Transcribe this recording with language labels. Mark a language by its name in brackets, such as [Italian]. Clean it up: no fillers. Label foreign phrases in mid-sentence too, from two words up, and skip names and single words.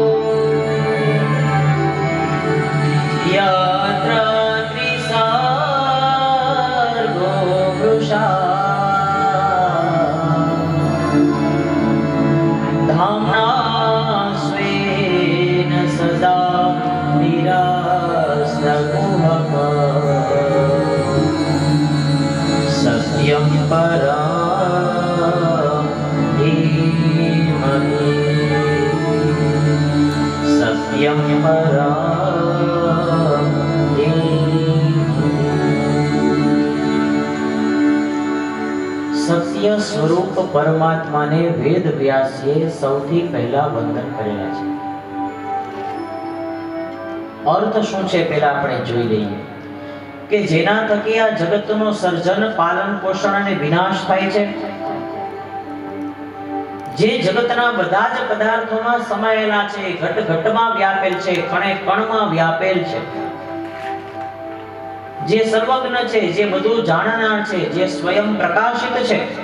[Sanskrit] यत्र त्रिसर्गो वृषा धाम्ना स्वेन सदा निरास्तकुहक सत्यं परं धीमहि सत्यं परं [Gujarati] સત્ય સ્વરૂપ પરમાત્માને વેદ વ્યાસે સૌથી પહેલા વંદન કરેલા છે. અર્થ શું છે પહેલા આપણે જોઈ લઈએ કે જેના થકી આ જગતનું સર્જન, પાલન, પોષણ અને વિનાશ થાય છે, જે જગતના બધા જ પદાર્થોમાં સમાયેલા છે, ઘટ ઘટમાં વ્યાપેલ છે, કણે કણમાં વ્યાપેલ છે, જે સર્વજ્ઞ છે, જે બધું જાણનાર છે, જે સ્વયં પ્રકાશિત છે,